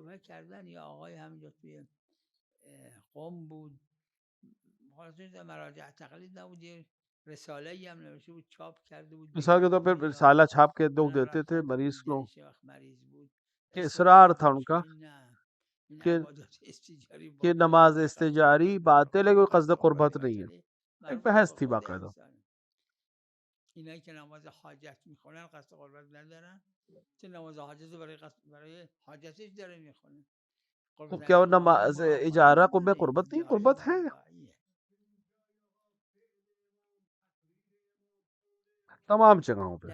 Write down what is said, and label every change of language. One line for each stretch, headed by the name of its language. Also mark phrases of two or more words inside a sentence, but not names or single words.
Urdu: مثال کے طور پہ رسالہ چھاپ کے لوگ دیتے تھے مریض کو، کہ اصرار تھا ان کا کہ نماز استجاری باطل ہے، کوئی قصد قربت نہیں ہے. ایک بحث تھی باقاعدہ.
Persian: اینایی که نماز حاجت میخونن قصد قربت ندارن، چه نماز حاجت برای حاجتش داره میخونه.
Urdu: تو کیا نماز اجارہ قرب قربت نہیں؟ قربت ہے تمام جگہوں پہ.